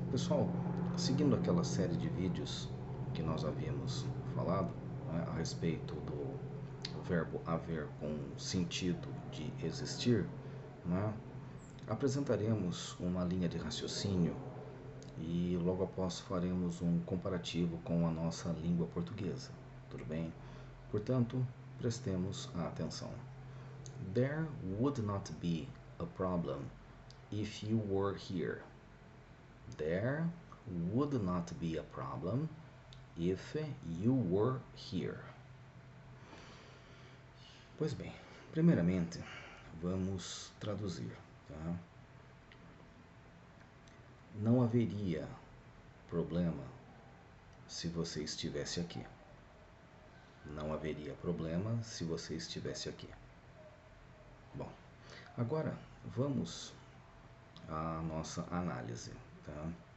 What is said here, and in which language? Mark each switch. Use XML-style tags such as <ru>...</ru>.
<pt>Pessoal, seguindo aquela série de vídeos que nós havíamos falado, né, a respeito do verbo haver com sentido de existir, né, apresentaremos uma linha de raciocínio e logo após faremos um comparativo com a nossa língua portuguesa, tudo bem? Portanto, prestemos atenção.</pt> <en>There would not be a problem if you were here. There would not be a problem if you were here.</en> <pt>Pois bem, primeiramente, vamos traduzir, tá? Não haveria problema se você estivesse aqui. Não haveria problema se você estivesse aqui. Bom, agora vamos à nossa análise, tá?</pt>